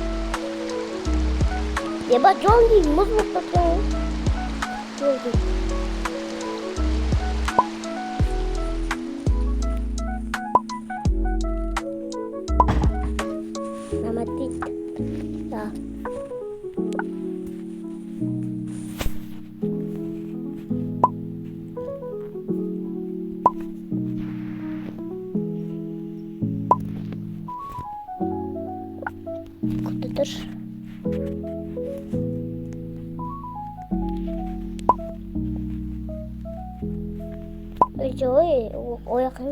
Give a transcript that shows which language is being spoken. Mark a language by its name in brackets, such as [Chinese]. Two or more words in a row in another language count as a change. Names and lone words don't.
[Kazakh] Еба жол дейін, мұз болып жатқан. Жол дейін. Да. [Russian] Куда-то ж. [Kazakh] Ой, ояқ емес.